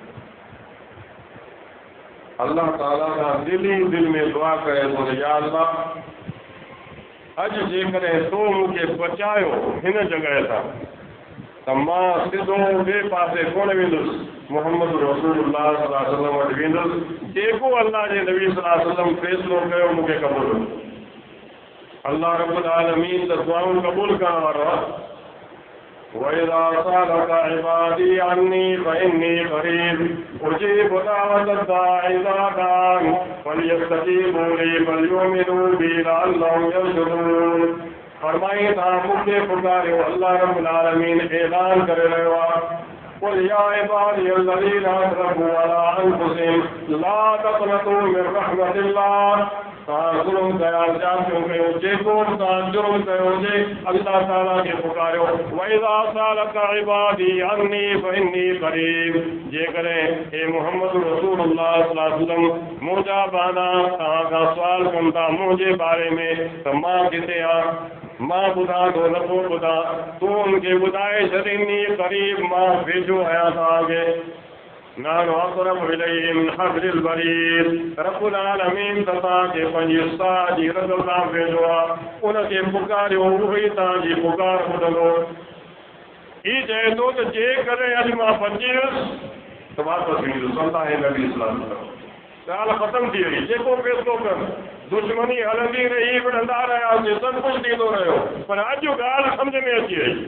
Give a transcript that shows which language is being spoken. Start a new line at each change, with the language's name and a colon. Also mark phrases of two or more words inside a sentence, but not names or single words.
Sindhi: अल्लाह ताला खां दिल में दुआ करे थो या अल्लाह अॼु जेकॾहिं तो मूंखे बचायो हिन जॻह तां त मां सिधो ॿिए पासे कोन वेंदुसि मोहम्मद रसूलुल्लाह
Arabic: صلى الله عليه وسلم
Sindhi: वटि वेंदुसि जेको अल्लाह जे नबी
Arabic: صلى الله عليه وسلم
Sindhi: फ़ैसिलो कयो मूंखे क़बूल अल्लाह रब्बुल आलमीन त दुआऊं क़बूल करण वारो आहे
Arabic: وَإِذَا سَأَلَكَ عِبَادِي عَنِّي فَإِنِّي قَرِيبٌ أُجِيبُ دَعْوَةَ الدَّاعِ إِذَا دَعَانِ فَلْيَسْتَجِيبُوا لِي وَلْيُؤْمِنُوا بِي لَعَلَّهُمْ يَرْشُدُونَ
Sindhi: फरमाई तव्हां मूंखे पुकारियो अल्लाह रब्बुल आलमीन ऐलान करे रहियो आहे
Arabic: قُلْ يَا عِبَادِيَ الَّذِينَ أَسْرَفُوا عَلَىٰ أَنفُسِهِمْ لَا تَقْنَطُوا مِنْ رَحْمَةِ اللَّهِ
Sindhi: तव्हां ज़ुल्म कया जातियूं कयो जेको तव्हां जुर्म कयो हुजे अल्लाह ताला खे पुकारियो
Arabic: وإذا سألك عبادي عني فإني قريب
Sindhi: जेकॾहिं हे मोहम्मद रसूलुल्लाह
Arabic: صلى الله عليه وسلم
Sindhi: मुंहिंजा बाना तव्हां खां सुवाल कनि था मुंहिंजे बारे में त मां किथे आहियां मां ॿुधां थो नथो ॿुधां तूं उनखे ॿुधाए छॾींदी क़रीब मां वेझो आहियां तव्हांखे
Arabic: نحن أقرب إليه من حبل الوريد
Sindhi: रब्बुल आलमीन तव्हांखे पंहिंजी साह जी रज़ सां वेझो आहे उनखे पुकारियो उहो ई तव्हांजी पुकार ॿुधंदो ही चए थो त जेकॾहिं अॼु मां बची वियुसि त वापसि ईंदुसि अल्लाह नबी
Arabic: صلى الله عليه وسلم
Sindhi: ॻाल्हि ख़तम थी वई। जेको फ़ैसिलो कर, दुश्मनी हलंदी रही, विढ़ंदा रहियासीं, सभु कुझु थींदो रहियो, पर अॼु ॻाल्हि सम्झ में अची वई।